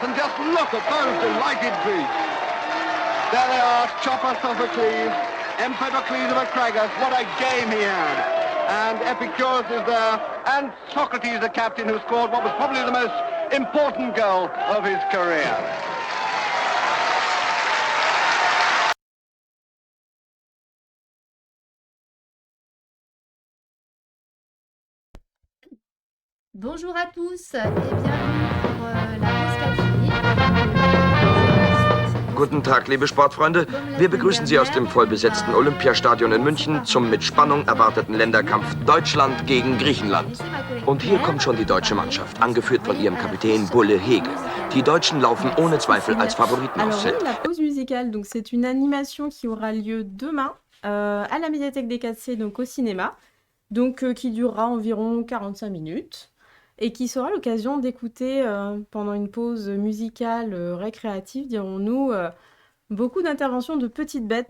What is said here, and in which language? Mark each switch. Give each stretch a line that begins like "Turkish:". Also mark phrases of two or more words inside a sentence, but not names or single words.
English: And just look at those delighted Greeks. There they are, Chopper, Sophocles, Empedocles of Archegos. What a game he had. And Epicurus is there. And Socrates, the captain, who scored what was probably the most important goal of his career.
French: Bonjour à tous et bienvenue pour la pause café.
German: Guten Tag, liebe Sportfreunde. Wir begrüßen Sie aus dem vollbesetzten Olympiastadion in München zum mit Spannung erwarteten Länderkampf Deutschland gegen Griechenland. Und hier kommt schon die deutsche Mannschaft, angeführt von ihrem Kapitän Bulle Hegel. Die Deutschen laufen ohne Zweifel als Favoriten aus.
French: Alors oui, la pause musicale, donc c'est une animation qui aura lieu demain à la médiathèque des 4C, donc au cinéma, donc qui durera environ 45 minutes. Et qui sera l'occasion d'écouter pendant une pause musicale récréative, dirons-nous, beaucoup d'interventions de petites bêtes.